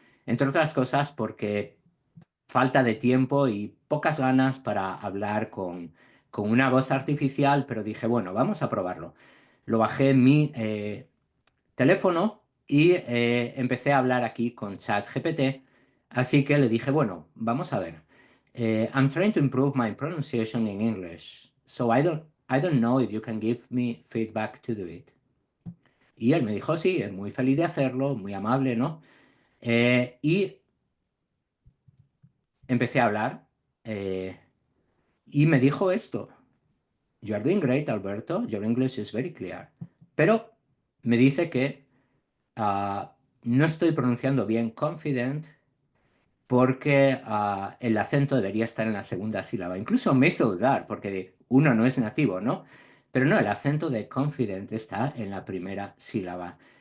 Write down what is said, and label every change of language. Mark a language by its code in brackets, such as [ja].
[es] Entre otras cosas porque falta de tiempo y pocas ganas para hablar con una voz artificial, pero dije, bueno, vamos a probarlo. Lo bajé en mi teléfono y empecé a hablar aquí con ChatGPT. Así que le dije, bueno, vamos a ver. [en] I'm trying to improve my pronunciation in English, so I don't know if you can give me feedback to do it. [es] Y él me dijo, sí, es muy feliz de hacerlo, muy amable, ¿no? Y empecé a hablar eh, y me dijo esto. [en] You are doing great, Alberto. Your English is very clear. [es] Pero me dice que no estoy pronunciando bien confident porque el acento debería estar en la segunda sílaba. Incluso me hizo dudar porque uno no es nativo, ¿no? Pero no, el acento de confident está en la primera sílaba.